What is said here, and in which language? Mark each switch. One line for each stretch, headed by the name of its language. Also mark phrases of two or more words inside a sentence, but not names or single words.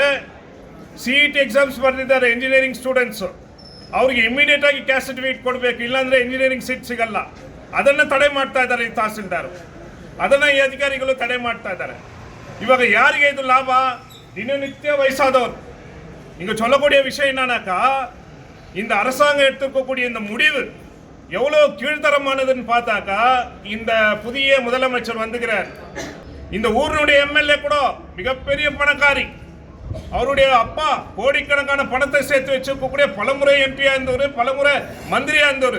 Kannada: CET ಎಕ್ಸಾಮ್ಸ್ ಬರೆದಿದ್ದಾರೆ
English: engineering students,
Kannada: ಅವ್ರಿಗೆ ಇಮಿಡಿಯೇಟಾಗಿ
English: caste certificate
Kannada: ಕೊಡಬೇಕು, ಇಲ್ಲಾಂದರೆ
English: engineering seat
Kannada: ಸಿಗಲ್ಲ. ಅದನ್ನು ತಡೆ ಮಾಡ್ತಾ ಇದ್ದಾರೆ ಈ ತಹಸೀಲ್ದಾರು, ಅದನ್ನು ಈ ಅಧಿಕಾರಿಗಳು ತಡೆ ಮಾಡ್ತಾ ಇದ್ದಾರೆ. ಇವಾಗ ಯಾರಿಗೆ ಇದು ಲಾಭ? ದಿನನಿತ್ಯ ವಯಸ್ಸಾದವರು.
Tamil: இங்கே சொல்லக்கூடிய விஷயம் என்னன்னாக்கா, இந்த அரசாங்கம் எடுத்துக்கக்கூடிய இந்த முடிவு எவ்வளோ கீழ்த்தரமானதுன்னு பார்த்தாக்கா, இந்த புதிய முதலமைச்சர் வந்துகிறார். இந்த ஊரினுடைய MLA கூட மிகப்பெரிய பணக்காரி, அவருடைய அப்பா கோடிக்கணக்கான பணத்தை சேர்த்து வச்சிருக்கக்கூடிய பலமுறை MP-யா இருந்தவர், பலமுறை மந்திரியா இருந்தவர்.